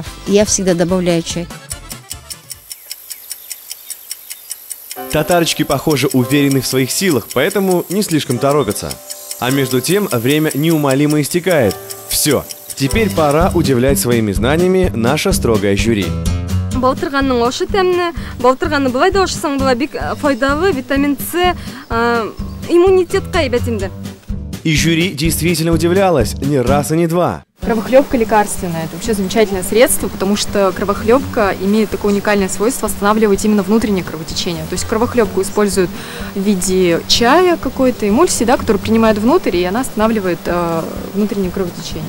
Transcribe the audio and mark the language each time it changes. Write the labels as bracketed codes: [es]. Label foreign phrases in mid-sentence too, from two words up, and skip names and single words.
[ru] Я всегда добавляю чай. Татарочки, похоже, уверены в своих силах, поэтому не слишком торопятся. А между тем время неумолимо истекает. Все, теперь пора удивлять своими знаниями наше строгое жюри. [tt] Балтырганның ошы тәмні, балтырганны былай да ошысаң була бик файдалы, витамин С, иммунитетка әйбәтинде. [ru] И жюри действительно удивлялось не раз и не два. Кровохлебка лекарственная – это вообще замечательное средство, потому что кровохлебка имеет такое уникальное свойство останавливать именно внутреннее кровотечение. То есть кровохлебку используют в виде чая какой-то, эмульсии, да, которую принимают внутрь, и она останавливает внутреннее кровотечение.